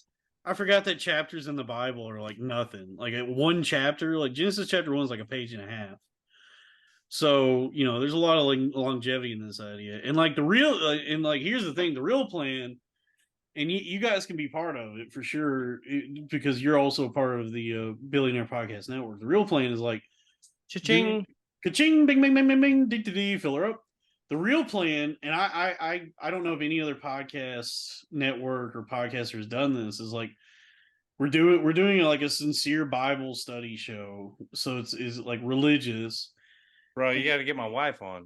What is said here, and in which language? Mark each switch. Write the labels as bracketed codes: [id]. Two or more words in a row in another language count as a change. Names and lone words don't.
[en] I forgot that chapters in the Bible are like nothing. Like one chapter, like Genesis chapter 1 is like a page and a half. So there's a lot of like longevity in this idea, and like the real, and like here's the thing: the real plan, and you guys can be part of it for sure because you're also part of the Billionaire Podcast Network. The real plan is like, Cha-ching. ka-ching, bing, bing, bing, bing, bing, dee, dee, dee, fill her up. The real plan, and I don't know if any other podcast network or podcaster has done this, is like we're doing like a sincere Bible study show, so it's like religious. Bro, you got to get my wife on.